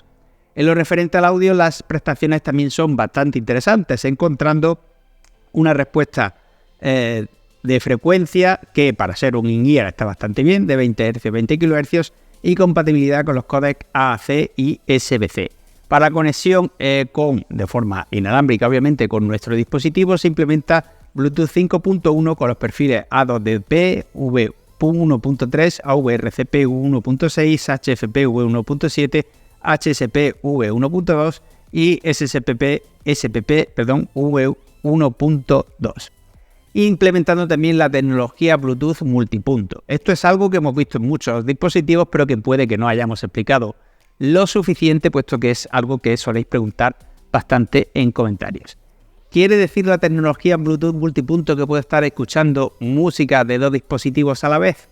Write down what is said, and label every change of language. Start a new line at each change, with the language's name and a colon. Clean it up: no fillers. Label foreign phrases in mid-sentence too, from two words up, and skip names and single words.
Spanish: En lo referente al audio, las prestaciones también son bastante interesantes, encontrando una respuesta de frecuencia que para ser un in-ear está bastante bien, de 20 Hz, 20 kHz, y compatibilidad con los códecs AAC y SBC. Para conexión de forma inalámbrica, obviamente, con nuestro dispositivo, se implementa Bluetooth 5.1 con los perfiles A2DP, V1.3, AVRCP V1.6, HFP V1.7, HSP V1.2 y SPP V1.2. Implementando también la tecnología Bluetooth multipunto. Esto es algo que hemos visto en muchos dispositivos, pero que puede que no hayamos explicado lo suficiente, puesto que es algo que soléis preguntar bastante en comentarios. ¿Quiere decir la tecnología Bluetooth multipunto que puedo estar escuchando música de dos dispositivos a la vez?